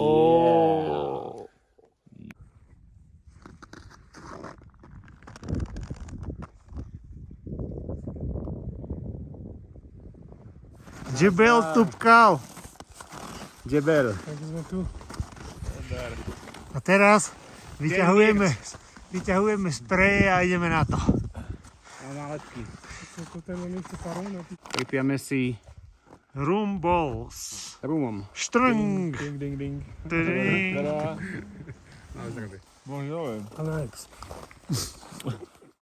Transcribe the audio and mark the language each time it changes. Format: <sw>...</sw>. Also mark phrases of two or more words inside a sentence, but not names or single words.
<sk>Oh. Džebel Tupkal. Džebel. Tak sme tu. A teraz vyťahujeme spreje a ideme na to. A nálepky. To ten nechce parón. Pripijame si</sk> <en>Rum balls.</en> <sk>rumom. Štrng. Ding, ding, ding. Tring. Bonjour. Alex.</sk>